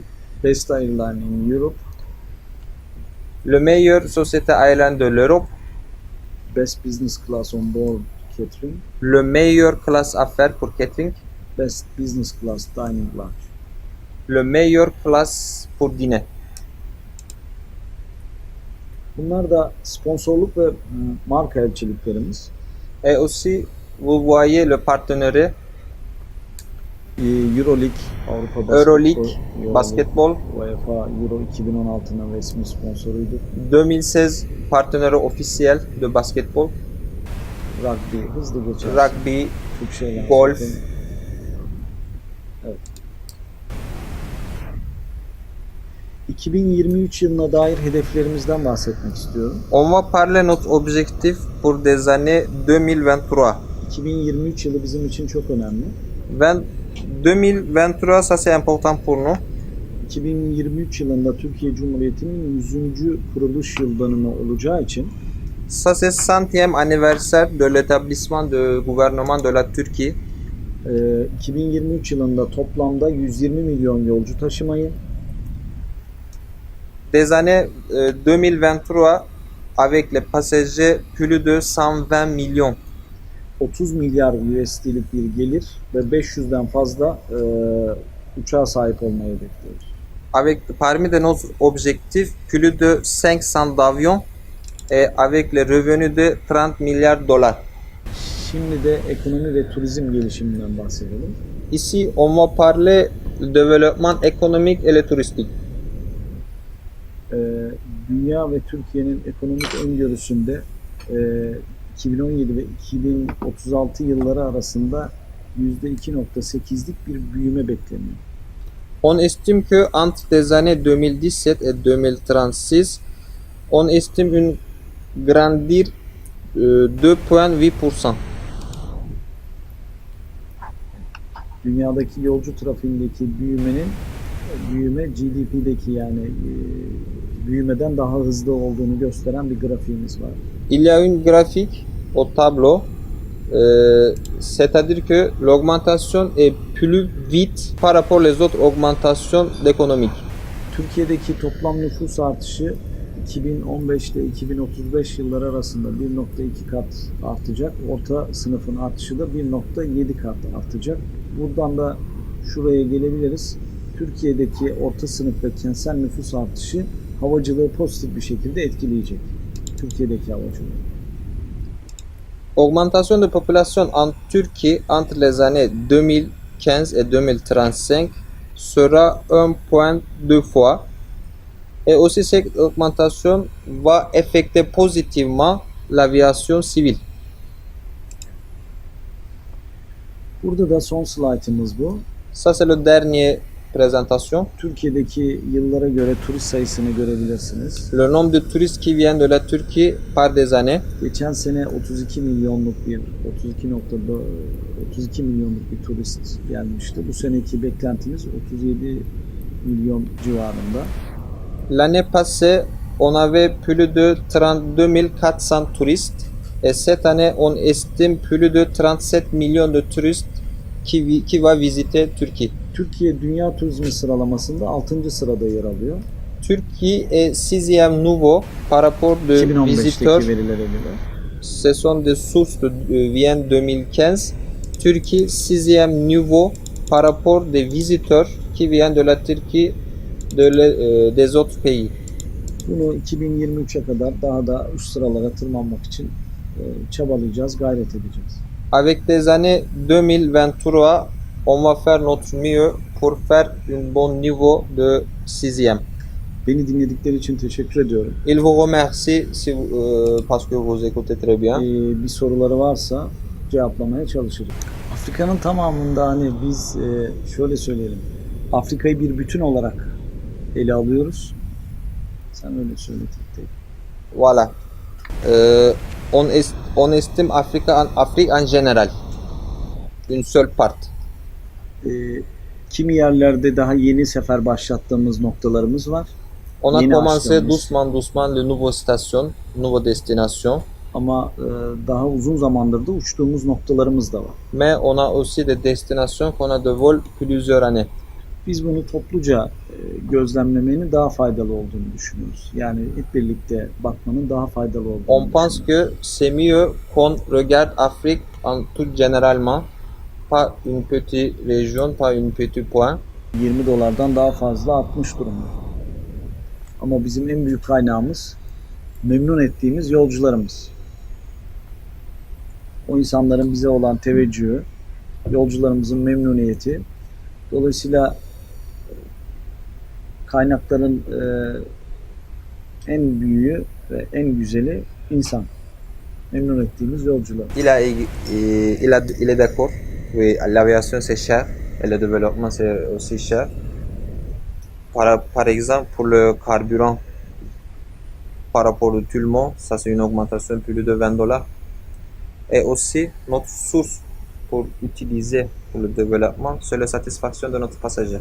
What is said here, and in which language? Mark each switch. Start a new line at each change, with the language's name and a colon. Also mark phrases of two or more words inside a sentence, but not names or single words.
English: Best Airline in Europe,
French: Le meilleur société aérienne de l'Europe,
English: Best Business Class on Board Catering,
French: le meilleur classe affaires pour catering,
English: Best Business Class Dining Lounge.
French: le meilleur classe pour dîner.
Turkish: Bunlar da sponsorluk ve marka elçiliklerimiz.
French: Et aussi, vous voyez le partenariat
Turkish: Euroleague, Avrupa Euroleague, basketbol, UEFA Euro 2016'nın resmi sponsoruyduk.
French: 2016 partenaire officiel de basketbol,
Turkish: Rugby, hızlı geçer.
French: rugby,
Turkish: Türk şeyler.
French: golf.
Turkish: Evet. 2023 yılına dair hedeflerimizden bahsetmek istiyorum.
French: On va parler notre objectif pour des années 2023.
Turkish: 2023 yılı bizim için çok önemli.
French: 2023, ça c'est important pour nous.
Turkish: 2023 yılında Türkiye Cumhuriyeti'nin 100. kuruluş yıl dönümü olacağı için
French: Ça c'est 100e anniversaire de l'établissement de gouvernement de la Turquie.
Turkish: 2023 yılında toplamda 120 milyon yolcu taşımayı,
French: Des années 2023 avec les passagers plus de 120 millions.
Turkish: 30 milyar USD'lik bir gelir ve 500'den fazla uçağa sahip olmayı hedefliyoruz.
French: Avec parmi de nos objectifs plus de 500 d'avions et avec les revenus de 30 milliards dollars.
Turkish: Şimdi de ekonomi ve turizm gelişiminden bahsedelim.
French: Ici, on va parler du développement économique et le touristique.
Turkish: Dünya ve Türkiye'nin ekonomik öngörüsünde 2017 ve 2036 yılları arasında %2.8'lik bir büyüme bekleniyor.
French: On estime que entre les années 2017 et 2036, on estime une grandir 2,8%.
Turkish: Dünyadaki yolcu trafiğindeki büyüme GDP'deki yani büyümeden daha hızlı olduğunu gösteren bir grafiğimiz var.
French: Il y a une graphique au tableau, c'est-à-dire que l'augmentation est plus vite par rapport aux autres augmentations économiques.
Turkish: Türkiye'deki toplam nüfus artışı 2015 ile 2035 yılları arasında 1.2 kat artacak. Orta sınıfın artışı da 1.7 kat artacak. Buradan da şuraya gelebiliriz. Türkiye'deki orta sınıf ve kentsel nüfus artışı havacılığı pozitif bir şekilde etkileyecek. Türkiye'deki havacılığı.
French: Augmentation de population en Turquie entre les années 2015 et 2035 sera 1,2 fois. Et aussi cette augmentation va affecter positivement l'aviation civile.
Turkish: Burada da son slaytımız bu.
French: Ça c'est le dernier présentation.
Turkish: Türkiye'deki yıllara göre turist sayısını görebilirsiniz.
French: Le nombre de touristes qui viennent de la Turquie par des années.
Turkish: Geçen sene 32 milyonluk bir turist gelmişti. Bu seneki beklentimiz 37 milyon civarında.
French: L'année passée, on avait plus de 32 400 touristes. Et cette année, on estime plus de 37 millions de touristes qui va visiter Turquie.
Turkish: Türkiye Dünya Turizmi sıralamasında 6. sırada yer alıyor.
French: Turquie est 6e nouveau par rapport de
Turkish: 2015'teki
French: visiteurs.
Turkish: verilere göre.
French: Ce sont des sources de Vienne 2015. Turquie 6e nouveau par rapport des visiteurs qui viennent de la Turquie des autres pays.
Turkish: Bunu 2023'e kadar daha da üst sıralara tırmanmak için çabalayacağız, gayret edeceğiz.
French: Avec des années 2023, on va faire notre mieux pour faire un bon niveau de sixième.
Turkish: Beni dinledikleri için teşekkür ediyorum.
French: Il vous remercie parce que vous écoutez très bien.
Turkish: Bir soruları varsa cevaplamaya çalışırım. Afrika'nın tamamında hani biz şöyle söyleyelim. Afrika'yı bir bütün olarak ele alıyoruz. Sen öyle söyle tek tek.
French: Voilà. On estime Afrique en général. Une seule part.
Turkish: Kimi yerlerde daha yeni sefer başlattığımız noktalarımız var.
French: On a
Turkish: Yeni
French: commencé
Turkish: açtığımız.
French: doucement les nouvelles stations, nouvelles destinations.
Turkish: Ama daha uzun zamandır da uçtuğumuz noktalarımız da var.
French: Mais on a aussi des destinations qu'on a de vol plusieurs années.
Turkish: Biz bunu topluca gözlemlemenin daha faydalı olduğunu düşünüyoruz. Yani hep birlikte bakmanın daha faydalı olduğunu
French: On pense
Turkish: düşünüyoruz.
French: que c'est mieux qu'on regarde Afrique en tout généralement, pas une petite région, pas une petite point.
Turkish: $20 daha fazla artmış durumda. Ama bizim en büyük kaynağımız memnun ettiğimiz yolcularımız. O insanların bize olan teveccühü, yolcularımızın memnuniyeti. Dolayısıyla kaynakların en büyüğü ve en güzeli insan. Memnun ettiğimiz yolcular.
French: Il est d'accord. Oui, l'aviation c'est cher et le développement c'est aussi cher. Par exemple, pour le carburant, par rapport au tout le monde, ça c'est une augmentation de plus de $20. Et aussi, notre source pour utiliser pour le développement, c'est la satisfaction de notre passager.